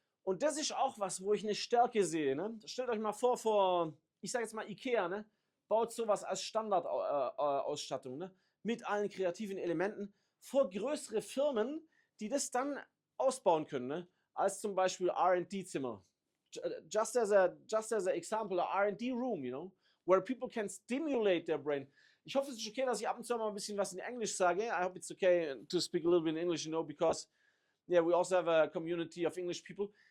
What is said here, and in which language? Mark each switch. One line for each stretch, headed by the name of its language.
German: Und das ist auch was, wo ich eine Stärke sehe. Ne? Stellt euch mal vor, ich sage jetzt mal Ikea, ne? Baut sowas als Standardausstattung, ne? Mit allen kreativen Elementen vor größere Firmen, die das dann ausbauen können, ne? Als zum Beispiel R&D-Zimmer.
English: Just as a example, a R&D room, where people can stimulate their brain.
German: Ich hoffe, es ist okay, dass ich ab und zu mal ein bisschen was in Englisch sage.
English: I hope it's okay to speak a little bit in English, because yeah, we also have a community of English people.